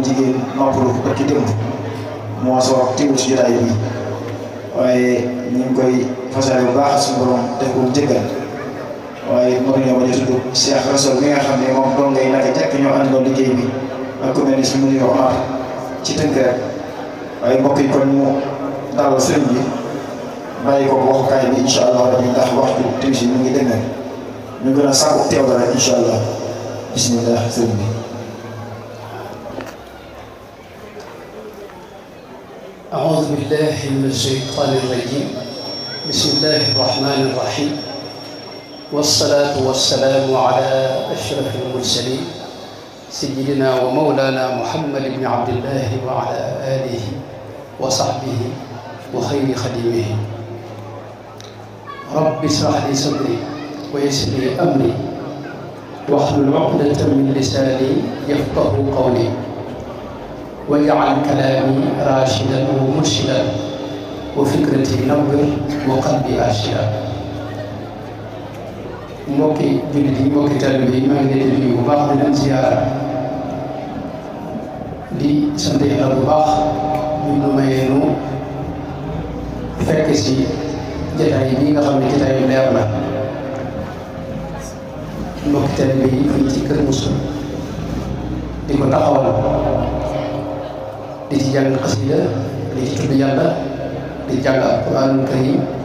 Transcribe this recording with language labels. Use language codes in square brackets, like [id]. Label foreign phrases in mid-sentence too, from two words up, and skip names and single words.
[wo] jigéen noppalu ko ci démb moo soo teewul ci jotaay bi waaye ñu ngi koy fasale bu baax suñu borom def ko jéggal waaye mënuñoo bañ a tudd Cheikh Rasoul mi nga xam ne moom doom ngay naka jekk ñoo àndoon liggéey bi ak ku mel ni suñu mënuñoo Omar ci tënk rek waaye mbokk yi kon ñu dalal sëriñ bi bàyyi ko waxukaay bi [ar] إن شاء الله [wo] dañuy ndax waxtu timis mu ngi dëgg ñu gën a sàkku teew la rek [ar] إن شاء الله [wo] bismillah sëriñ bi. [ar] أعوذ بالله من الشيطان الرجيم بسم الله الرحمن الرحيم والصلاة والسلام على أشرف المرسلين سيدنا ومولانا محمد بن عبد الله وعلى آله وصحبه وخير خديمه رب اشرح لي صدري ويسر لي أمري واحلل عقدة من لساني يفقه قولي واجعل كلامي راشدا ومرشدا وفكرتي نور وقلبي أرشدا [wo] mbokki jullit yi mbokki taalibe yi maa ngi leen di nuyu bu baax di leen ziyaara di sant Yàlla bu baax ñu nu mayee nu fekk si jataay bi nga xam ne jataayu leer la mbokki taalibe yi fii ci Kër Moussa di ko taxawal di ci jàng xasida di ci tudd Yàlla di jàng [ar] القرآن الكريم